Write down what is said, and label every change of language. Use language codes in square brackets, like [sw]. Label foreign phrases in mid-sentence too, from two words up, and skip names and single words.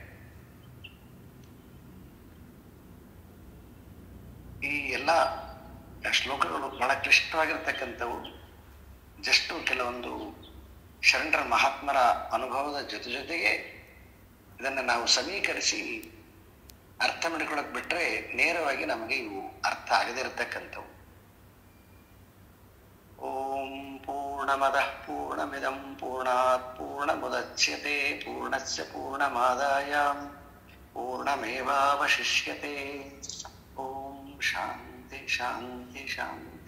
[kn] ಈ ಎಲ್ಲ ಶ್ಲೋಕಗಳು ಬಹಳ ಕ್ಲಿಷ್ಟವಾಗಿರ್ತಕ್ಕಂಥವು. ಜಸ್ಟ್ ಕೆಲವೊಂದು ಶರಣರ ಮಹಾತ್ಮರ ಅನುಭವದ ಜೊತೆಗೆ ಇದನ್ನು ನಾವು ಸಮೀಕರಿಸಿ ಅರ್ಥ ಮಾಡಿಕೊಳಕ್ ಬಿಟ್ರೆ ನೇರವಾಗಿ ನಮಗೆ ಇವು ಅರ್ಥ ಆಗದಿರತಕ್ಕಂಥವು. [sa] ಓಂ ಪೂರ್ಣಮದಃ ಪೂರ್ಣಮಿದಂ ಪೂರ್ಣಾತ್ ಪೂರ್ಣಮುದಚ್ಯತೆ ಪೂರ್ಣಸ್ಯ ಪೂರ್ಣಮಾದಾಯ ಪೂರ್ಣಮೇವಾವಶಿಷ್ಯತೆ. ಓಂ ಶಾಂತಿ ಶಾಂತಿ ಶಾಂತಿ.